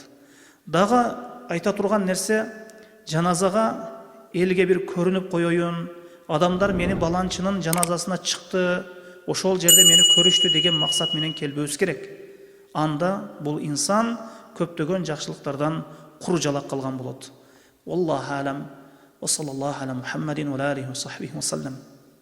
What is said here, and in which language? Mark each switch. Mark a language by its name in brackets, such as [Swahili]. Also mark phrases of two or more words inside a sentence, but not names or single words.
[Kyrgyz] Дагы айта турган нерсе, жаназага элге бир көрүнүп коеюн, адамдар мени баланчынын жаназасына чыкты, ошол жерде мени көрүштү деген максат менен келбөөбүз керек. Анда бул инсан көптөгөн жакшылыктардан кур жалак калган болот. [Arabic] والله أعلم. و صلى الله على محمد و آله و صحبه و سلم.